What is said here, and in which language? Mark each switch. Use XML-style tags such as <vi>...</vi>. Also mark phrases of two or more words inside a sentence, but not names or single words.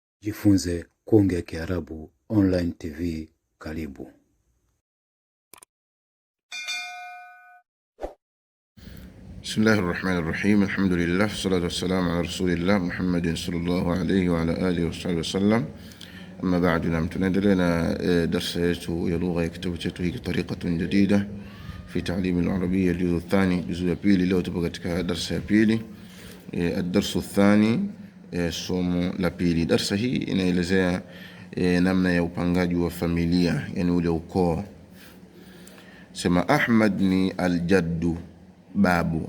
<sw>Jifunze kuongea Kiarabu</sw> <en>online TV.</en> <sw>Karibu.</sw> <ar>بسم الله الرحمن الرحيم. الحمد لله والصلاة والسلام على رسول الله محمد صلى الله عليه وعلى آله وسلم. أما بعد,</ar> <sw>nam tunaendelea na darasa yetu ya lugha ya kitabu chetu hiki</sw> <ar>طريقة جديدة في تعليم العربية الجزء الثاني,</ar> <sw>juzu ya pili. Leo tupo katika darasa ya pili,</sw> <ar>الدرس الثاني,</ar> <sw>somo la pili. Darasa hii inaelezea namna ya upangaji wa familia, yani ule ukoo. Sema Ahmad ni al-jaddu, babu.</sw>